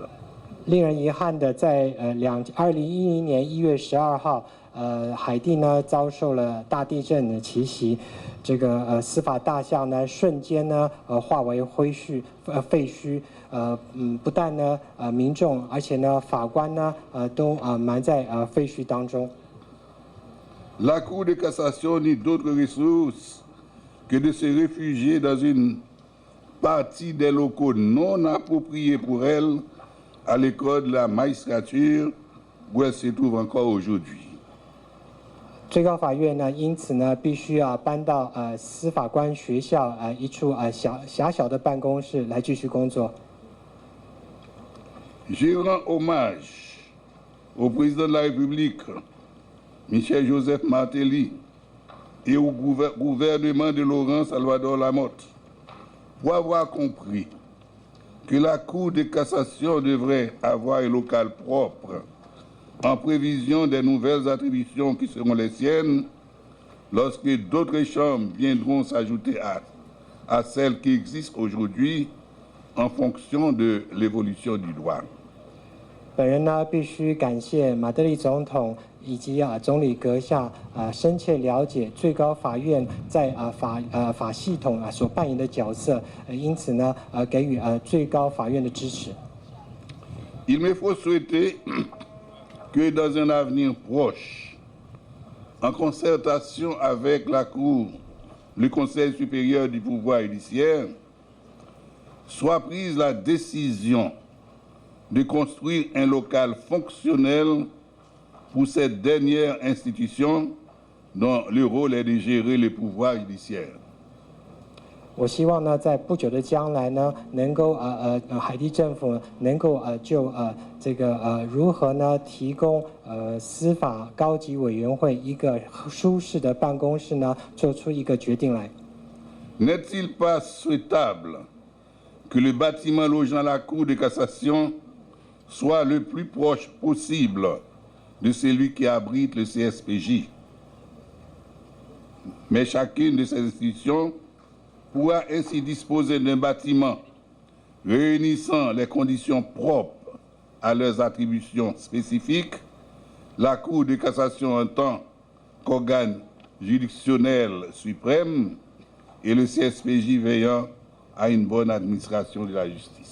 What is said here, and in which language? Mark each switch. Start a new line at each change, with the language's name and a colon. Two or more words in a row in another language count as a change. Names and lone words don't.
Chinese: 令人遗憾的，在2010年1月12号，海地呢遭受了大地震的奇袭，这个司法大厦呢瞬间呢化为废墟，不但呢民众，而且呢法官呢都埋在废墟当中。
French: La Cour de cassation n'eut d'autre ressource que de se réfugier dans une partie des locaux non appropriés pour elle à l'école de la magistrature où elle se trouve encore aujourd'hui.
Chinese: 最高法院呢，因此呢，必须搬到司法官学校一处狭小的办公室来继续工作。
French: Je rends hommage au président de la République, Michel Joseph Martelly, et au gouvernement de Laurent Salvador Lamotte pour avoir compris que la Cour de cassation devrait avoir un local propre en prévision des nouvelles attributions qui seront les siennes lorsque d'autres chambres viendront s'ajouter à celles qui existent aujourd'hui en fonction de l'évolution du droit.
Chinese: 本人呢，必须感谢马德里总统以及总理阁下深切了解最高法院在法系统所扮演的角色，因此呢给予最高法院的支持。
French: Il me faut souhaiter que dans un avenir proche, en concertation avec la Cour, le Conseil supérieur du pouvoir judiciaire, soit prise la décision de construire un local fonctionnel pour cette dernière institution dont le rôle est de gérer le pouvoir judiciaire.
Chinese: 我希望呢，在不久的将来呢，能够海地政府能够就这个如何呢提供司法高级委员会一个舒适的办公室呢，做出一个决定来。
French: N'est-il pas souhaitable que le bâtiment logeant la Cour de cassation soit le plus proche possible de celui qui abrite le CSPJ? Mais chacune de ces institutions pourra ainsi disposer d'un bâtiment réunissant les conditions propres à leurs attributions spécifiques, la Cour de cassation en tant qu'organe juridictionnel suprême et le CSPJ veillant à une bonne administration de la justice.